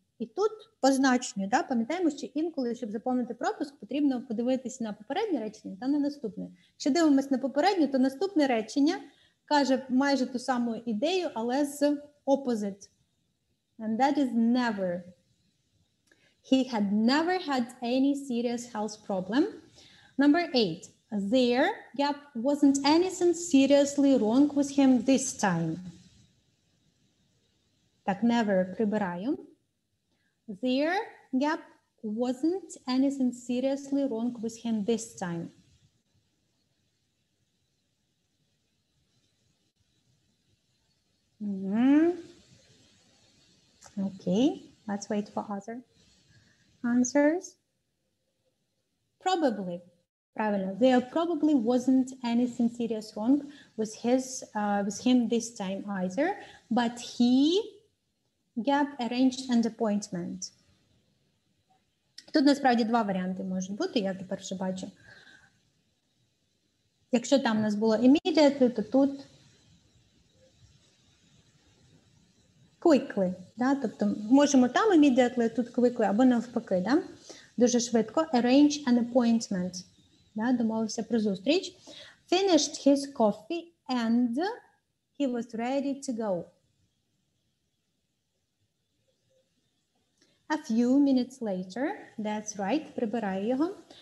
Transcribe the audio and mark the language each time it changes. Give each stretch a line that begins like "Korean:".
Ukrainian: І тут по значенню, да, пам'ятаємо, що інколи, щоб заповнити пропуск, потрібно подивитися на попереднє речення та на наступне. Якщо дивимося на попереднє, то наступне речення каже майже ту саму ідею, але з opposite.
English: And that is never. He had never had any serious health problem. Number 8. There wasn't anything seriously wrong with him this time.
Ukrainian: Так, never прибираю.
English: There wasn't anything seriously wrong with him this time. Okay, let's wait for other answers. Probably.
Ukrainian: Правильно.
English: There probably wasn't anything serious wrong with him this time either, but he arranged an appointment.
Ukrainian: Тут насправді 2 варіанти можуть бути, я тепер вже бачу. Якщо там у нас було immediately, то тут quickly. Да? Тобто можемо там immediately, тут quickly, або навпаки. Да? Дуже швидко.
English: Arrange an appointment.
Ukrainian: Да? Домовився про зустріч.
English: Finished his coffee and he was ready to go. A few minutes later, that's right,
Ukrainian: прибираю його.